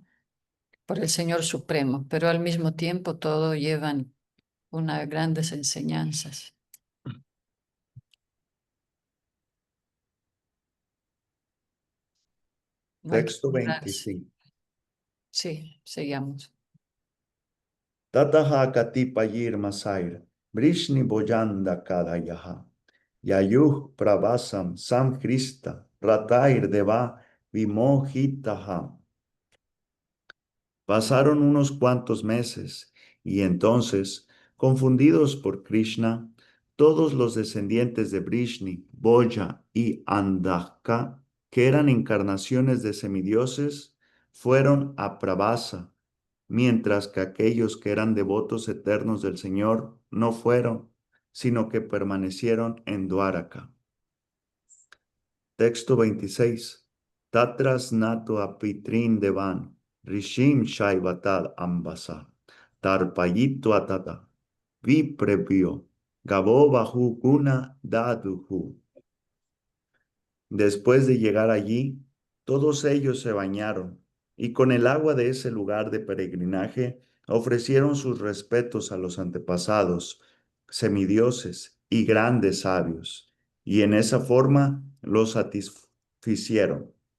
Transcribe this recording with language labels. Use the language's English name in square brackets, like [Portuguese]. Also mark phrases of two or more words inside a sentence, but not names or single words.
[Spanish] Por el Señor Supremo, pero al mismo tiempo todo llevan unas grandes enseñanzas. No hay que Texto ignorarse. 25. Sí, sigamos. [Sanskrit] Tataha katipayir masair, Brishni boyanda kadayaha, Yayuh pravasam samkrista, Ratair deva vimohitaha. [Spanish] Pasaron unos cuantos meses y entonces, confundidos por Krishna, todos los descendientes de Brishni, Boya y Andhaka, que eran encarnaciones de semidioses, fueron a Prabhasa, mientras que aquellos que eran devotos eternos del Señor no fueron, sino que permanecieron en Dwaraka. Texto 26. [Sanskrit] Tatras nato apitrin devan, rishim shaivatad ambasa, tarpayito atata, viprevio, gabo bahu guna daduhu. [Spanish] Después de llegar allí, todos ellos se bañaron y con el agua de ese lugar de peregrinaje ofrecieron sus respetos a los antepasados, semidioses y grandes sabios, y en esa forma los satisficieron.